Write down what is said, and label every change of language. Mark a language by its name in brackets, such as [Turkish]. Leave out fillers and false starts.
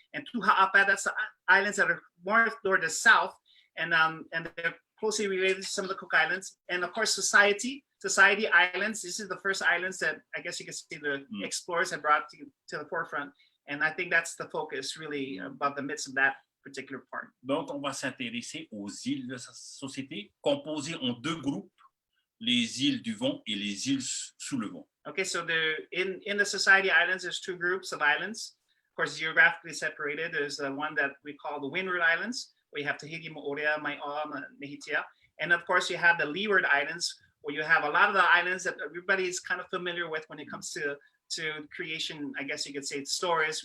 [English] And Tuha'apa, that's the islands that are more toward the south, and they're closely related to some of the Cook Islands. And of course, Society Islands. This is the first islands that I guess you can see the explorers have brought to the forefront. And I think that's the focus, really, about the midst of that particular part. [French] Donc, on va s'intéresser aux îles de sa société, composées en 2 groupes, les îles du vent et les îles sous le vent. [English] Okay, so in the Society Islands, there's 2 groups of islands. Of course, geographically separated. There's one that we call the Windward Islands, where you have Tahiti, Moorea, Mānoa, Mehitia. And of course, you have the Leeward Islands, where you have a lot of the islands that everybody is kind of familiar with when it comes to creation, I guess you could say, stories.